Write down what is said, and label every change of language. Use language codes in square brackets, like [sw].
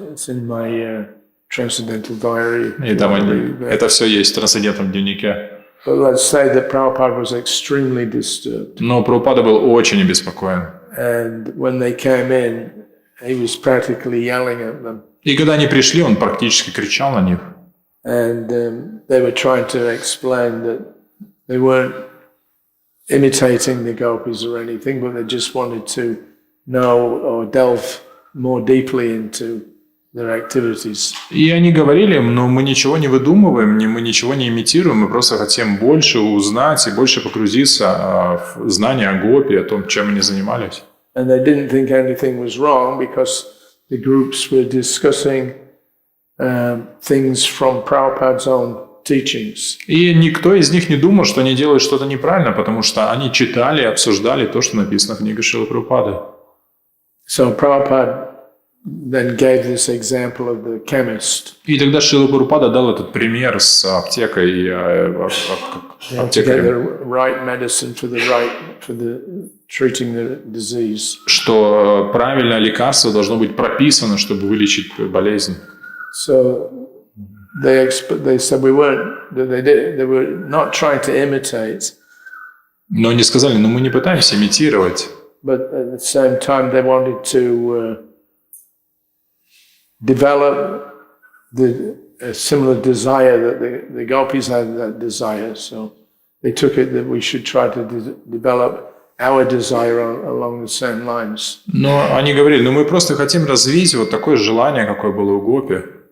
[en] It's in my transcendental diary. [ru] И там это все есть в трансцендентном дневнике. [en] But let's say that Prabhupada was extremely disturbed. [ru] Но Прабхупада был очень обеспокоен. [en] And when they came in, he was practically yelling at them. [ru] И когда они пришли, он практически кричал на них. [en] And they were trying to explain that they weren't imitating the gopis or anything, but they just wanted to know or delve more deeply into their activities. [ru] И они говорили им: но мы ничего не выдумываем, мы ничего не имитируем, мы просто хотим больше узнать и больше погрузиться в знания о гопи, о том, чем они занимались. [en] And they didn't think anything was wrong because the groups were discussing things from Prabhupada's own teachings. [ru] И никто из них не думал, что они делают что-то неправильно, потому что они читали и обсуждали то, что написано в книге Шрилы Прабхупады. [en] So Prabhupada then gave this example of the chemist. [ru] И тогда Шрила Прабхупада дал этот пример с аптекой и [en] To get the right medicine for the treating the disease. [ru] Что правильное лекарство должно быть прописано, чтобы вылечить болезнь. [en] So they said they were not trying to imitate. [ru] Но они сказали: ну мы не пытаемся имитировать. [en] But at the same time they wanted to develop a similar desire that the gopis had, that desire. So they took it that we should try to develop our desire along the same lines. [ru] Но они говорили: ну мы просто хотим развить вот такое желание, какое было у гопи.